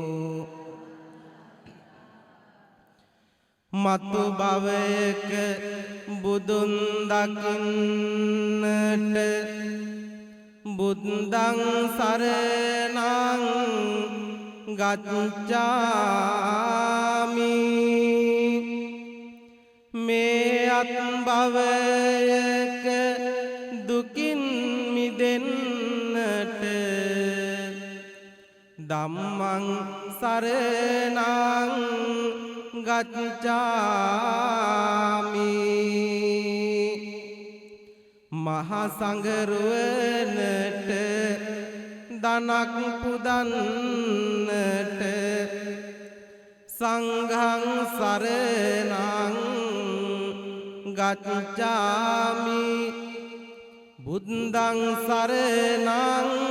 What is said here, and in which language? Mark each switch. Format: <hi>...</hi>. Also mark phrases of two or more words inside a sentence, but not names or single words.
<si>මතු භවයක බුදුන් දකින්නට</si> <pi>බුද්ධං සරණං ගච්ඡාමි</pi> <si>මේ අත් භවයක දුකින් මිදෙන්නට</si> <pi>ධම්මං සරණං ගච්ඡාමි</pi> <si>මහා සංඝරුවනට දනක් පුදන්නට</si> <pi>සංඝං සරණං ගච්ඡාමි බුද්ධං සරණං</pi>